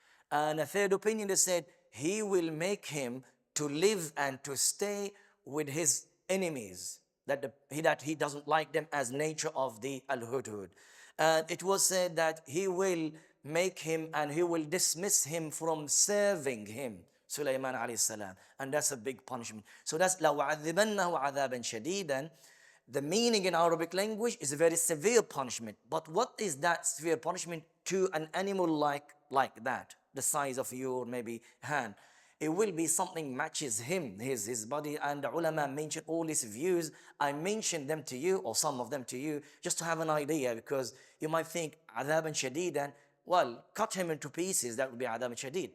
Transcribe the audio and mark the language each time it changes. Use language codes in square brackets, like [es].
[en] And a third opinion, they said, he will make him to live and to stay with his enemies, that he doesn't like them, as nature of the al-hudhud. And it was said that he will make him and he will dismiss him from serving him, Sulaiman alayhi salam. And that's a big punishment. So that's [ar] لَوَعَذِّبَنَّهُ عَذَابًا شَدِيدًا. [en] The meaning in Arabic language is a very severe punishment. But what is that severe punishment to an animal like that, the size of your maybe hand? It will be something matches him, his body. And the ulama mentioned all these views. I mentioned them to you, or some of them to you, just to have an idea, because you might think adhab and shadidan, well, cut him into pieces, that would be adhab and shadid.